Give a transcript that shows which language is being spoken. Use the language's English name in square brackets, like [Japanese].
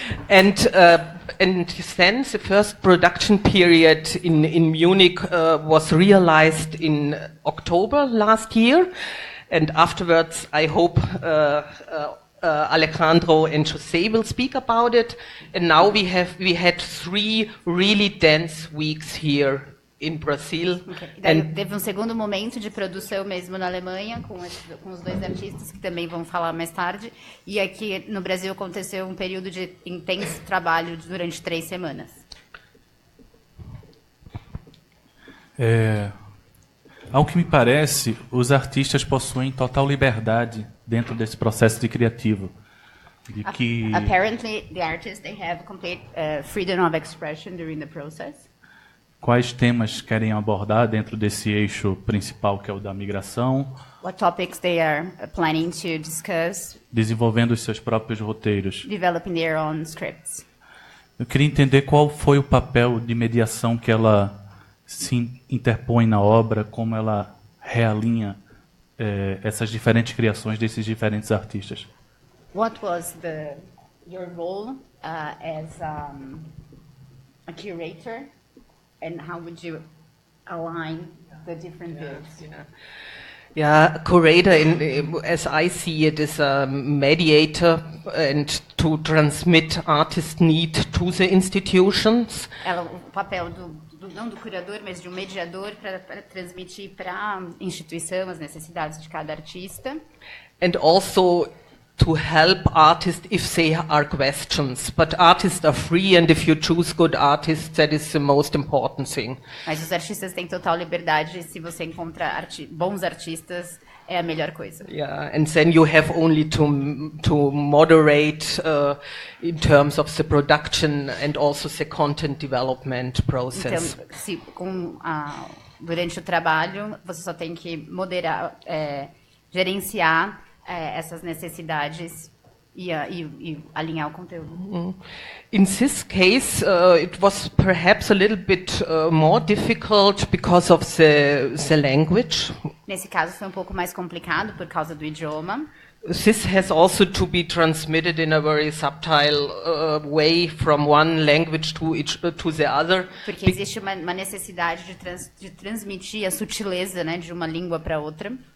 [English] And then the first production period in Munich was realized in October last year, and afterwards I hope Alejandro and José will speak about it. And now we had 3 really dense weeks here in Brazil. Okay. [Portuguese] Daí teve um segundo momento de produção mesmo na Alemanha, com os 2 artistas que também vão falar mais tarde. E aqui no Brasil aconteceu um período de intenso trabalho durante 3 semanas. Ao que me parece, os artistas possuem total liberdade dentro desse processo de criativo. De que [English] Apparently, the artists they have complete freedom of expression during the process. [Portuguese] quais temas querem abordar dentro desse eixo principal que é o da migração, [English] What topics they are planning to discuss, [Portuguese] desenvolvendo os seus próprios roteiros. [English] developing their own scripts. [Portuguese] Eu queria entender qual foi o papel de mediação que ela se interpõe na obra, como ela realinha essas diferentes criações desses diferentes artistas. [English] What was your role as a curator, and how would you align the different views? Yeah, curator, as I see it, is a mediator and to transmit artist need to the institutions. [Portuguese] O papel não do curador, mas de um mediador para transmitir para a instituição as necessidades de cada artista. [English] And also to help artists if they are questions. But artists are free, and if you choose good artists, that is the most important thing. [Portuguese] Mas os artistas têm total liberdade, e se você encontra bons artistas, é a melhor coisa. [English] Yeah, and then you have only to moderate in terms of the production and also the content development process. [Portuguese] Então, durante o trabalho, você só tem que moderar, gerenciar essas necessidades e alinhar o conteúdo. [English] In this case, it was perhaps a little bit more difficult because of the language. [Portuguese] Nesse caso foi um pouco mais complicado por causa do idioma. [English] This has also to be transmitted in a very subtle way from one language to the other. [Portuguese] Porque existe uma necessidade de transmitir a sutileza, né, de uma língua para outra.